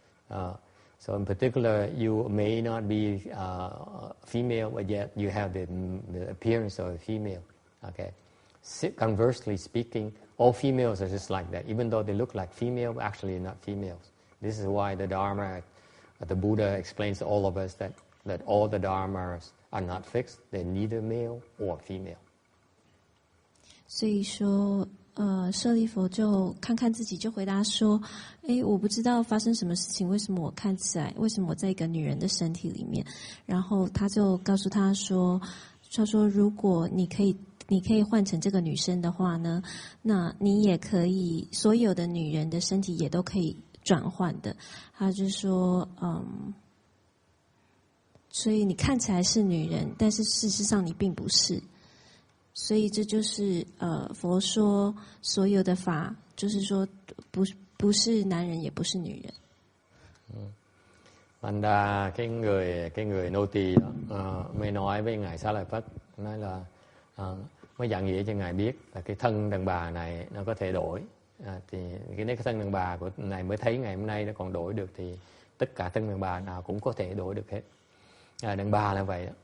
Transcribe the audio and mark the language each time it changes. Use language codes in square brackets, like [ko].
[en] So in particular, you may not be female, but yet you have the appearance of a female. Okay. Conversely speaking, all females are just like that. Even though they look like female, actually not females. This is why the Dharma, the Buddha explains to all of us that all the Dharmas are not fixed. They're neither male or female. [zh] 所以说，舍利佛就看看自己，就回答说：“我不知道发生什么事情，为什么我看起来，为什么我在一个女人的身体里面？” 然后他就告诉他说：“如果你可以换成这个女生的话呢，那你也可以，所有的女人的身体也都可以转换的。” 他就说：“所以你看起来是女人，但是事实上你并不是。” 所以这就是佛说所有的法，就是說不是男人，也不是女人。 [vi] Thành ra cái người nô tỳ đó mới nói với ngài Xá Lợi Phất, nói là mới giảng nghĩa cho ngài biết là cái thân đàn bà này nó có thể đổi. Thì cái thân đàn bà của ngài mới thấy ngày hôm nay nó còn đổi được, thì tất cả thân đàn bà nào cũng có thể đổi được hết. Đàn bà là vậy đó.